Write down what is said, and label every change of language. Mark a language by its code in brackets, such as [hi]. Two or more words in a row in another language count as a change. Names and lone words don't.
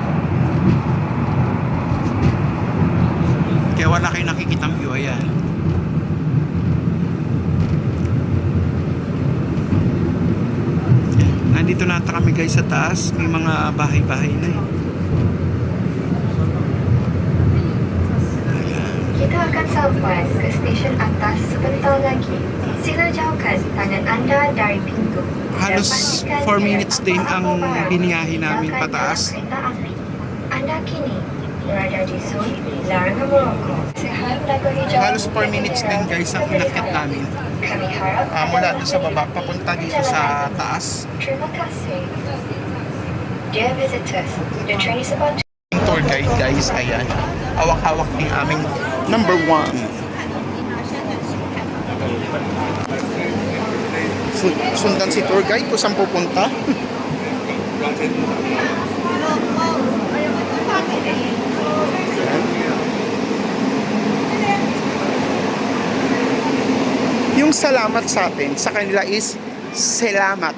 [tl] Kaya wala kayo nakikitang view. Ayan. Nandito na ata kami, guys, sa taas. May mga bahay-bahay na eh. Ayan. [ms] Kita akan sampai ke stesen atas sebentar lagi. Sila jauhkan tangan anda dari pintu. [tl] Halos 4 minutes din ang biniyahe namin pataas. [ms] Kereta api. Anda kini berada di zon larangan merokok. Sehat lagu hijau. [tl] Halos 4 minutes din, guys, ang inakyat namin. [ms] Kami harap [tl] Mula doon sa baba, papunta dito sa taas. [ms] Terima kasih. [en] Dear visitors, the train is about to Tour guide, [tl] guys, ayan. Hawak-hawak ni aming number 1. Sundan si [en] tour guide [tl] kung saan pupunta. Yung salamat sa atin, sa kanila is selamat.